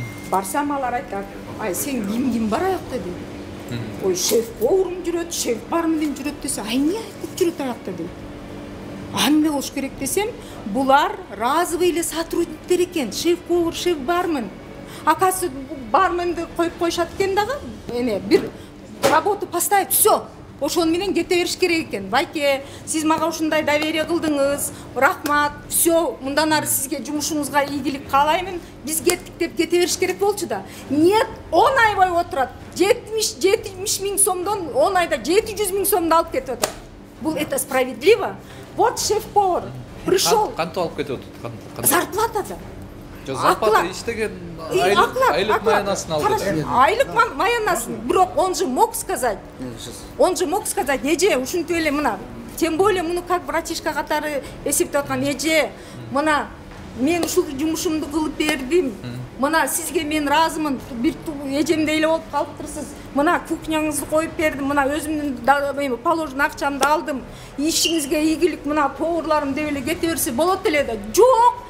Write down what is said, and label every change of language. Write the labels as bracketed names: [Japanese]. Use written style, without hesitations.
[Kyrgyz] Барсам алар айтат, ай сен ким бар аякта дейт. Ой, шеф-поварым жүрөт, шеф бармын деп жүрөт десе, ай эмне айтып жүрөт аякта дейт. Эмне болуш керек десем, булар разовый эле сотрудниктер экен. Шеф-повар, шеф бармын. Акасы бармынды коюп коюшат экен дагы. Эме бир [Russian] работу поставить, всё. [Kyrgyz] Ошону менен кете бериш керек экен. Байке, сиз мага ушундай доверие кылдыңыз. Рахмат. Всё, мындан ары сизге жумушуңузга ийгилик каалаймын. Биз кеттик деп кете бериш керек болчу да. Нет, 10 ай бою отурат. 70 000 сомдон 10 айда 700 000 сомду алып кетип атат. [Russian] Бул это справедливо? Вот шеф-повар пришел. [Kyrgyz] Кантип алып кетип атат? Зарплатада. Зарплата иштеген айлык маянасын алды. Айлык маянасын. Бирок [Russian] он же мог сказать. [Kyrgyz] Эже ушинтип эле мына. [Russian] Тем более [Kyrgyz] муну как братишка катары эсептеп аткан эже. Мына мен ушул жумушумду кылып бердим. Мына сизге мен разымын. Бир эжемдей эле болуп калыптырсыз. Мына кухняңызды коюп бердим. Мына өзүмдүн положено акчамды алдым. Ишиңизге ийгилик мына поварларым деп эле кете берсе болот эле да. Жок.